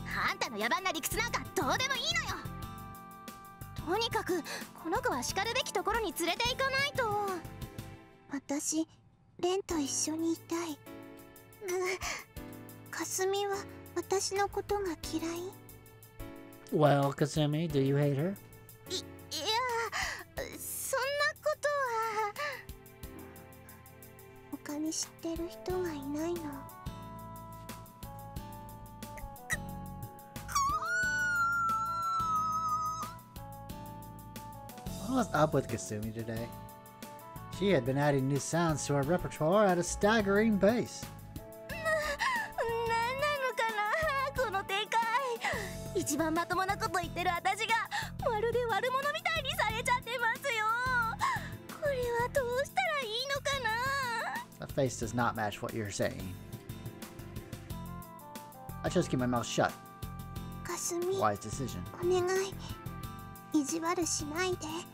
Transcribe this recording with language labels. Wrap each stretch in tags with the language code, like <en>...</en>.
<ja>あんたの野蛮な理屈なんかどうでもいいのよ。とにかくこの子は叱るべきところに連れて行かないと。私、レンと一緒にいたい。かすみは私のことが嫌い？</ja> <en>Well, Kasumi, do you hate her?</en> <ja>いや、そんなことは。他に知ってる人がいないの。</ja> <en>What was up with Kasumi today? She had been adding new sounds to her repertoire at a staggering pace.</en> <ja>何なのかな、この展開。一番まともなこと言ってる私がまるで悪者みたいにされちゃってますよ。これはどうしたらいいのかな。</ja> <en>That face does not match what you're saying. I chose to keep my mouth shut.</en> <ja>かすみ、</ja> <en>Wise decision.</en> <ja>お願い、意地悪しないで。</ja>